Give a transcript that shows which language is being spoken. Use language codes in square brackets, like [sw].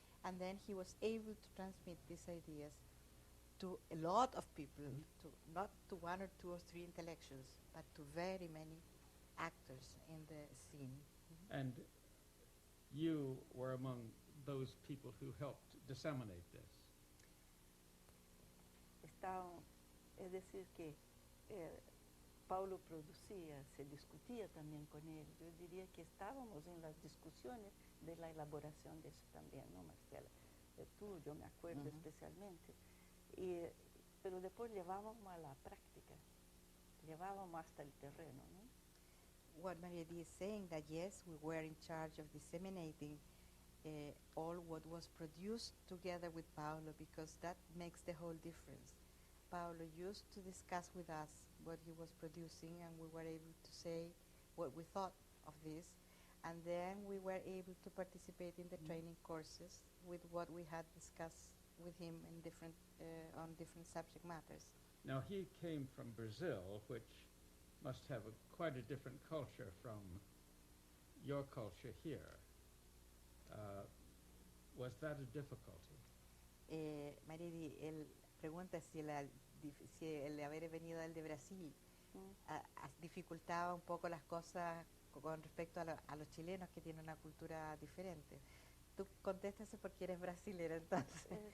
[en] And then he was able to transmit these ideas to a lot of people, to not to one or two or three intellectuals, but to very many actors in the scene. And you were among those people who helped disseminate this. [es] Es decir, que Paulo producía, se discutía también con él. Yo diría que estábamos en las discusiones de la elaboración de eso también, ¿no, Marcela? Tú, yo me acuerdo especialmente. Pero después llevábamos a la práctica, llevábamos hasta el terreno, ¿no? [en] What Maria D. is saying, that yes, we were in charge of disseminating all what was produced together with Paulo, because that makes the whole difference. Paulo used to discuss with us what he was producing, and we were able to say what we thought of this, and then we were able to participate in the training courses with what we had discussed with him in different, on different subject matters. Now he came from Brazil, which must have quite a different culture from your culture here. Was that a difficulty? [es] María, él pregunta si el haber venido del de Brasil dificultaba un poco las cosas con respecto a los chilenos que tienen una cultura diferente. Tú contéstase porque eres brasilera entonces.